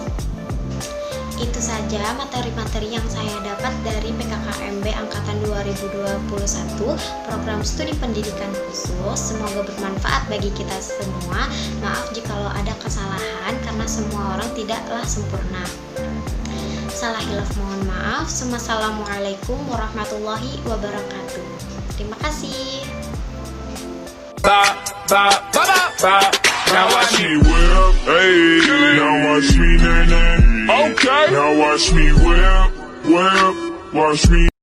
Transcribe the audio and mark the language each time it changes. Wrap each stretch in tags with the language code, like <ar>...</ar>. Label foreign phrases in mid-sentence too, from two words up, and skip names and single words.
<id>Itu saja materi-materi yang saya dapat dari PKKMB Angkatan 2021 Program Studi Pendidikan Khusus. Semoga bermanfaat bagi kita semua. Maaf jikalau ada kesalahan karena semua orang tidaklah sempurna. Salah hilaf mohon maaf.</id> <ar>والسلام عليكم ورحمة الله وبركاته.</ar> <id>Terima kasih.</id> <en>Now watch me whip, hey. Now watch me, okay. Now watch me whip, watch me.</en>